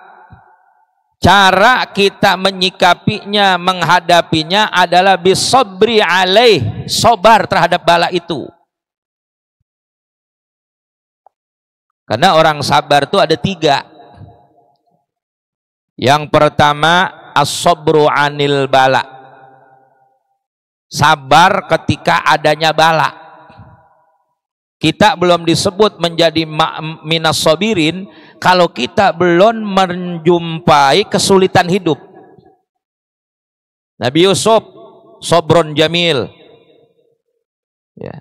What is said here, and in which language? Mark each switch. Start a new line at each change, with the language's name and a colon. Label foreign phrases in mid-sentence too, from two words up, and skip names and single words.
Indonesian: Cara kita menyikapinya, menghadapinya adalah
Arabic: بالصبر عليه,
Indonesian: sobar terhadap bala itu. Karena orang sabar itu ada 3. Yang pertama,
Arabic: الصبر عن البلاء.
Indonesian: Sabar ketika adanya bala. Kita belum disebut menjadi
Arabic: من الصابرين
Indonesian: kalau kita belum menjumpai kesulitan hidup. Nabi Yusuf
Arabic: صبرا جميلا,
Indonesian: ya.